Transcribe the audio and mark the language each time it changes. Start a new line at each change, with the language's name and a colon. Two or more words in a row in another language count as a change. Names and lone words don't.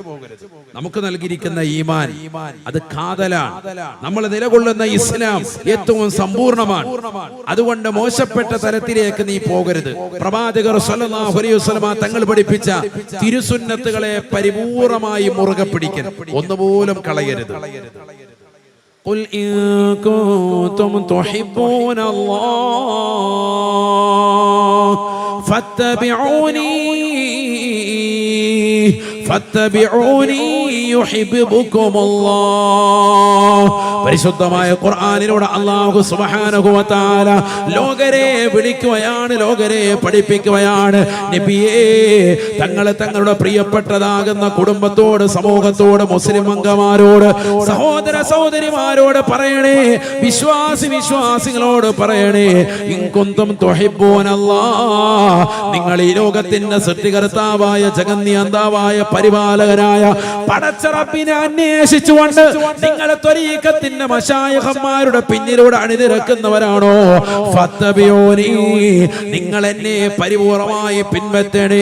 Malayalam: നമുക്ക് നൽകിയിരിക്കുന്ന ഈമാൻ അത് കാതലാണ്. നമ്മൾ നിലകൊള്ളുന്ന ഇസ്ലാം ഏറ്റവും സമ്പൂർണ്ണമാണ്. അതുകൊണ്ട് മോശപ്പെട്ട തലത്തിലേക്ക് നീ പോകരുത്. പ്രവാചകർ
Arabic: صلى الله عليه وسلم
Malayalam: തങ്ങൾ പഠിപ്പിച്ച തിരുസുന്നത്തുകളെ പരിപൂർണമായി മുറുകെ പിടിക്കാൻ ഒന്നുപോലും കളയരുത്.
Arabic: قل إن كنتم تحبون الله فاتبعوني يحببكم الله.
Malayalam: പരിശുദ്ധമായ ഖുർആനിലൂടെ അല്ലാഹു
Arabic: سبحانه وتعالى
Malayalam: ലോകരെ വിളിക്കുകയാണ്, ലോകരെ പഠിപ്പിക്കുകയാണ്. നബിയേ, തങ്ങളുടെ പ്രിയപ്പെട്ടതാകുന്ന കുടുംബത്തോട്, സമൂഹത്തോട്, മുസ്ലിം അംഗമാരോട്, സഹോദര സഹോദരിമാരോട് പറയണേ, വിശ്വാസികളോട് പറയണേ,
Arabic: إن كنتم تحبون الله,
Malayalam: നിങ്ങൾ ഈ ലോകത്തിന്റെ സൃഷ്ടികർത്താവായ ജഗന്നിയന്താവായ പരിപാലകനായ പടച്ച റബ്ബിനെ അന്വേഷിച്ചുകൊണ്ട് നിങ്ങൾ ത്വരീഖത്തിന്റെ മശായിഖന്മാരുടെ പിന്നിലൂടെ അണിനിരക്കുന്നവരാണോ, ഫത്തബിഊനി, നിങ്ങൾ എന്നെ പരിപൂർണമായി പിൻപറ്റണേ.